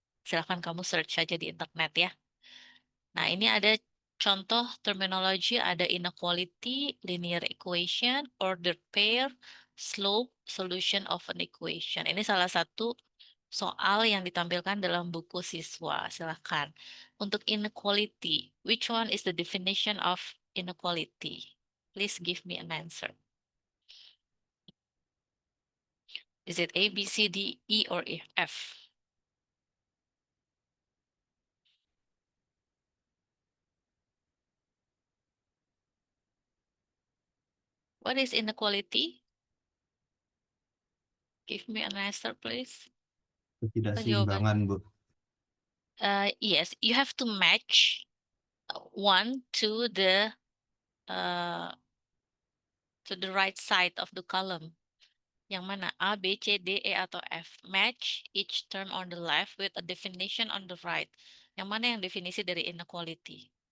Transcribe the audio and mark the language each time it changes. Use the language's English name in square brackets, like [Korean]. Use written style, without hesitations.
[Indonesian] Silahkan kamu search saja di internet ya. Nah, ini ada contoh terminologi, ada inequality, linear equation, ordered pair, slope, solution of an equation. Ini salah satu soal yang ditampilkan dalam buku siswa. Silahkan. Untuk [English] inequality, which one is the definition of inequality? Please give me an answer. Is it A, B, C, D, E, or F? What is inequality? Give me an answer, please. [Indonesian] Apa jawaban? Ketidakseimbangan, Bu. [English] Yes, you have to match one to the right side of the column. [Indonesian] Yang mana? [English] A, B, C, D, E, atau F. Match each term on the left with a definition on the right. [Indonesian] Yang mana yang definisi dari inequality?